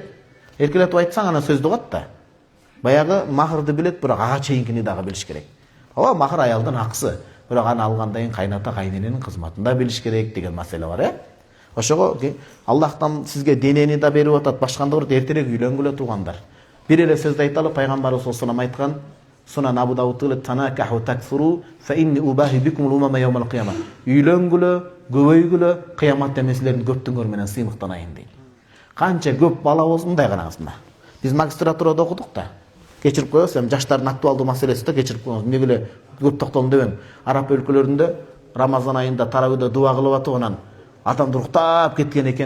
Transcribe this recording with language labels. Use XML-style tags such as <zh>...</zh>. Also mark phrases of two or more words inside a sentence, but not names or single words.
<ky>Эркелетип айтсаң анан сөздү угат да. Баягы махырды билет, бирок ага чейинкини дагы билиш керек. Ооба, махыр аялдын акысы, бирок аны алгандан кийин кайната кайнененин кызматында билиш керек деген маселе бар, Ошого Аллахтан сизге денени да берип атат, башканда бир эртерээк үйлөнгүлө туугандар. Бир эле сөздү айталы, пайгамбарыбыз</ky> <ar>صلى الله عليه</ar> <ky>айткан,</ky> <ar>سنن أبي داود تناكحوا تكثروا فإني أباهي بكم الأمم يوم القيامة.</ar> <ky>Үйлөнгүлө, көбөйгүлө, кыяматта мен силердин көптүңөр менен сыймыктанайын дейт. Канча көп бала болсун, мындай караңыз мына. Биз магистратурада окудук да. Кечирип коебуз, эми жаштардын актуалдуу маселеси да кечирип коебуз. Эмнеге эле көп токтолдум дебем. Араб өлкөлөрүндө Рамазан айында таравыйда дуа кылып атып анан адамдар уктап кеткен экен.</ky>